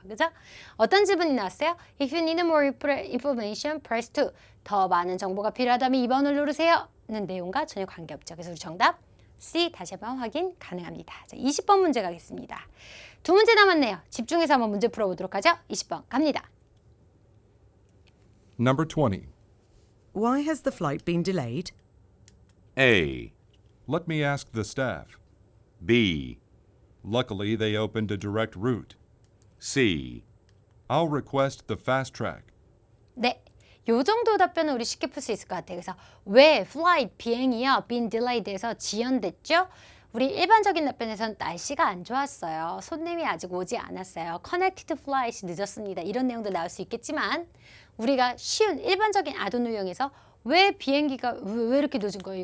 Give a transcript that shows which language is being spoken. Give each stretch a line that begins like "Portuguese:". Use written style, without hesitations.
Korean: 그죠? 어떤 질문이 나왔어요?
English: If you need more information, press 2.
Korean: 더 많은 정보가 필요하다면 2번을 누르세요. 는 내용과 전혀 관계없죠. 그래서 우리 정답 C 다시 한번 확인 가능합니다. 자, 20번 문제 가겠습니다. 두 문제 남았네요. 집중해서 한번 문제 풀어보도록 하죠. 20번 갑니다.
English: Number 20. Why has the flight been delayed? A. Let me ask the staff. B. Luckily, they opened a direct route. C. I'll request the fast track.
Korean: 네, 요 정도 답변은 우리 쉽게 풀 수 있을 것 같아요. 그래서 왜 flight 비행이요
English: been delayed
Korean: 에서 지연됐죠? 우리 일반적인 답변에서는 날씨가 안 좋았어요. 손님이 아직 오지 않았어요. connected flight이 늦었습니다. 이런 내용도 나올 수 있겠지만 우리가 쉬운 일반적인 아동 유형에서 왜 비행기가 왜 이렇게 늦은 거예요?